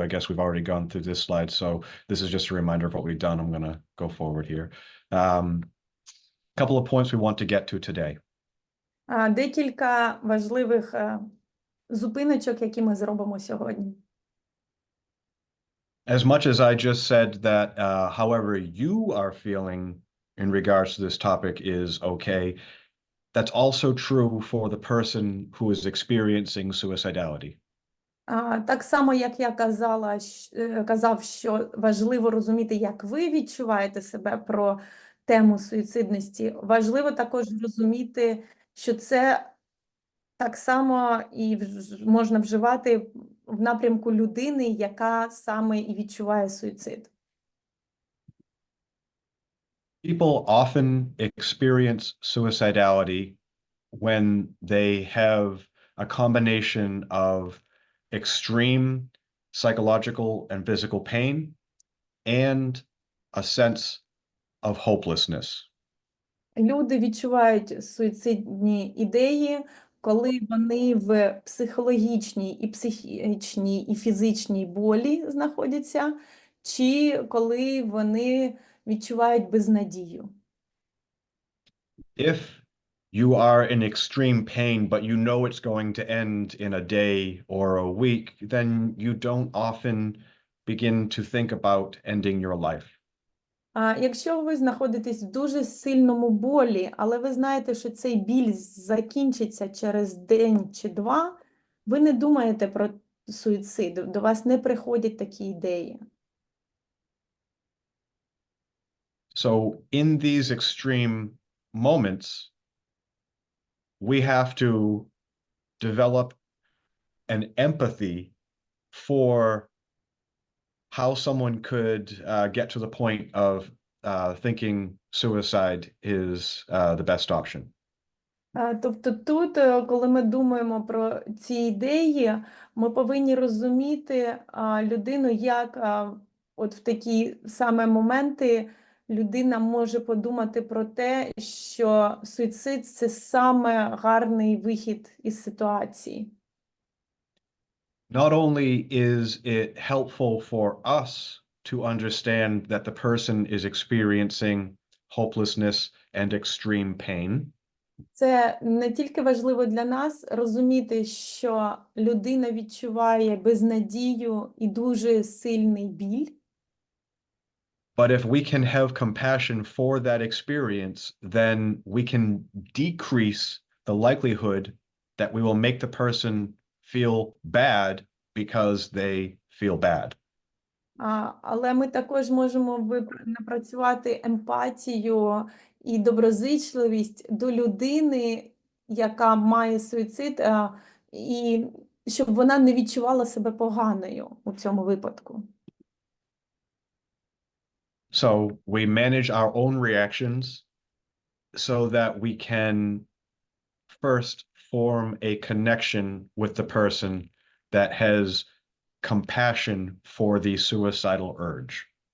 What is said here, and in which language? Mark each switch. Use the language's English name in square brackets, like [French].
[English] I guess we've already gone through this slide, so this is just a reminder of what we've done. I'm going to go forward here. Couple of points we want to get to today. [Ukrainian] Декілька важливих зупиночок, які ми зробимо сьогодні. [English] As much as I just said that however you are feeling in regards to this topic is okay, that's also true for the person who is experiencing suicidality. [Ukrainian] Так само, як я казав, що важливо розуміти, як ви відчуваєте себе про тему суїцидності, важливо також розуміти, що це так само і можна вживати в напрямку людини, яка саме і відчуває суїцид. [English] People often experience suicidality when they have a combination of extreme psychological and physical pain and a sense of hopelessness. [Ukrainian] Люди відчувають суїцидні ідеї, коли вони в психологічній і психічній і фізичній болі знаходяться, чи коли вони відчувають безнадію. [English] If you are in extreme pain, but you know it's going to end in a day or a week, then you don't often begin to think about ending your life. [Ukrainian] А якщо ви знаходитесь в дуже сильному болі, але ви знаєте, що цей біль закінчиться через день чи два, ви не думаєте про суїцид, до вас не приходять такі ідеї. [English] So in these extreme moments, we have to develop an empathy for how someone could get to the point of thinking suicide is the best option. [Ukrainian] Тобто тут, коли ми думаємо про ці ідеї, ми повинні розуміти людину, як от в такі саме моменти людина може подумати про те, що суїцид – це саме гарний вихід із ситуації. [English] Not only is it helpful for us to understand that the person is experiencing hopelessness and extreme pain, [Ukrainian] Це не тільки важливо для нас розуміти, що людина відчуває безнадію і дуже сильний біль, [English] but if we can have compassion for that experience, then we can decrease the likelihood that we will make the person feel bad because they feel bad. [Ukrainian] але ми також можемо напрацювати емпатію і доброзичливість до людини, яка має суїцид, і щоб вона не відчувала себе поганою у цьому випадку. [English] So we manage our own reactions so that we can first form a connection with the person that has compassion for the suicidal urge.